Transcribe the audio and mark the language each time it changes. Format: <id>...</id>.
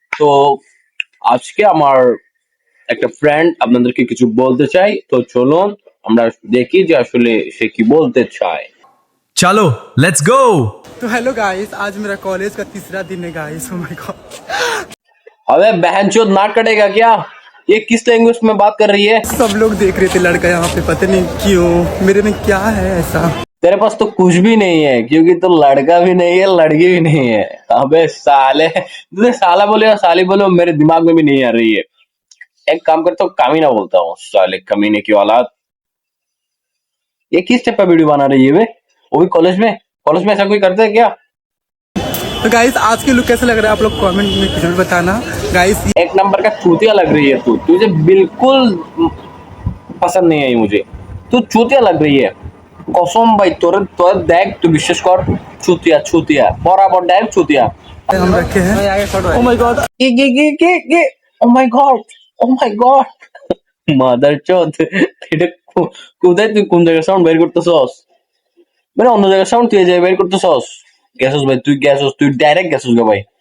<bn>তো আজকে আমার একটা ফ্রেন্ড আপনাদেরকে কিছু বলতে চাই, তো চলুন আমরা দেখি যে আসলে সে কি বলতে চায়।</bn> <hi>चलो</hi> <en>Let's go.</en> <hi>तो हेलो गाइस, आज मेरा कॉलेज का तीसरा दिन है गाइस।</hi> <en>oh my god,</en> <hi>अबे बहनचोद नाक कटेगा क्या? ये किस लैंग्वेज में बात कर रही है? सब लोग देख रहे थे लड़का यहाँ पे, पता नहीं क्यों, मेरे में क्या है ऐसा। तेरे पास तो कुछ भी नहीं है, क्योंकि तो लड़का भी नहीं है, लड़की भी नहीं है। अबे साले, तुझे साला बोले या साली बोले, मेरे दिमाग में भी नहीं आ रही है। एक काम करता हूँ, कामीना बोलता हूँ, साले कमीने की औलाद। ये किस टाइप का वीडियो बना रही है बे? वो भी कॉलेज में? कॉलेज में ऐसा कोई करता है क्या? तो गाइस, आज की लुक कैसा लग रहा है आप लोग कमेंट में जरूर बताना गाइस। एक नंबर का चूतिया लग रही है तू, तुझे बिल्कुल पसंद नहीं आई मुझे, तू चूतिया लग रही है कसम भाई। तोरे तोरे देख, तू विश्वास कर, चूतिया चूतिया बराबर देख चूतिया। हम रखे हैं।</hi> <en>oh my god, के oh my god,</en> <bn>oh my God mother চোদ, এটা কোথায় তুই কোন জায়গায় সাউন্ড বের করতেছস? মানে অন্য জায়গায় সাউন্ড তুই এই জায়গায় বের করতেছস? গেছস ভাই, তুই গেছস, তুই ডাইরেক্ট গেছস গা ভাই।</bn>